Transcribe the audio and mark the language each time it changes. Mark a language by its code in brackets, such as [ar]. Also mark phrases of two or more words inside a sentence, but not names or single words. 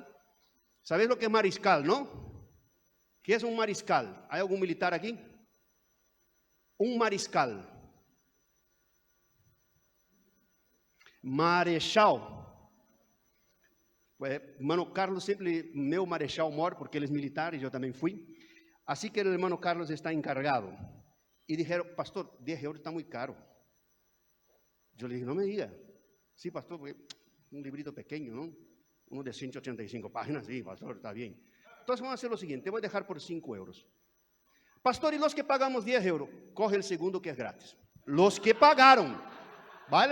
[es] ¿Sabes lo que es mariscal, no? ¿Qué es un mariscal? ¿Hay algún militar aquí? Un mariscal. [pt] Marechal. [es] Pues, hermano [pt] Carlos sempre, meu marechal mor, porque ele é militar e eu também fui. Assim que o hermano Carlos está encargado. E disseram, pastor, 10 euros está muito caro. Eu lhe dije, não me diga. [es] Sí, pastor, un librito pequeño, ¿no? Uno de 185 páginas, sí, pastor, está bien. Entonces vamos a hacer lo siguiente, voy a dejar por 5 euros. Pastor, y los que pagamos 10 euros, coge el segundo que es gratis. Los que pagaron, ¿vale?